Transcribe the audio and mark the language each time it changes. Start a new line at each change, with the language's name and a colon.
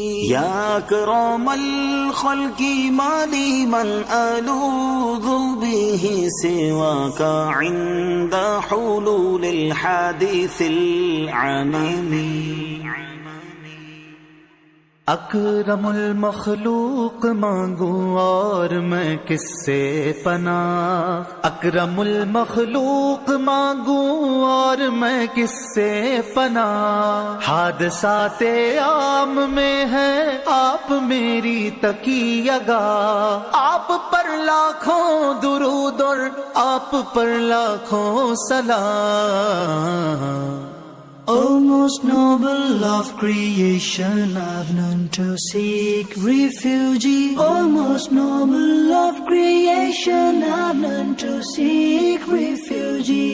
Arabic: يا أكرم الخلق ما لي من ألوذ به سواك عند حلول الحادث العميم.
Urdu: اکرم المخلوق مانگوں اور میں کس سے پناہ. اکرم المخلوق مانگوں اور میں کس سے پناہ. حادثات عام میں ہے آپ میری تکیہ گاہ. آپ پر لاکھوں درود اور آپ پر لاکھوں سلام.
English: O most noble of creation, I've none to seek refuge. O most noble of creation, I've none to seek refuge.